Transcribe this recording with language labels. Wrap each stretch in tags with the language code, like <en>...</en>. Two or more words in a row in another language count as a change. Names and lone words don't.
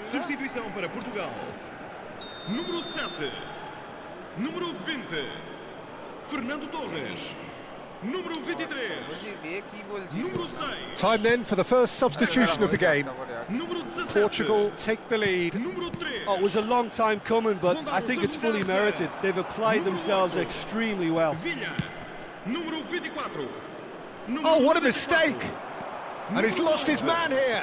<pt>Substituição para Portugal. Número 7. Número 20. Fernando Torres. Número 23. বলছি দিয়ে কি বলছি Número 6.</pt> <en>Time then for the first substitution of the game.</en> <pt>Número 17.</pt> <en>Portugal take the lead.</en> <pt>Número 3.</pt> <en>Oh, it was a long time coming, but I think it's fully merited. They've applied themselves extremely well.</en> <pt>Villa. Número 24.</pt> <en>Oh, what a mistake! And he's lost his man here.</en>